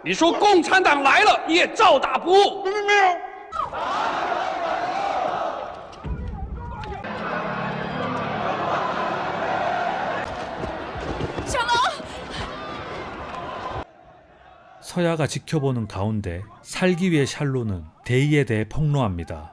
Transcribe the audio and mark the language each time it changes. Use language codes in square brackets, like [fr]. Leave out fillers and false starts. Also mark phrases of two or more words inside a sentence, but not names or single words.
[zh] 你说共产党来了，你也照打不误。没有。小龙， [ko] 서야가 지켜보는 가운데 살기 위해 샬로는 데이에 대해 폭로합니다.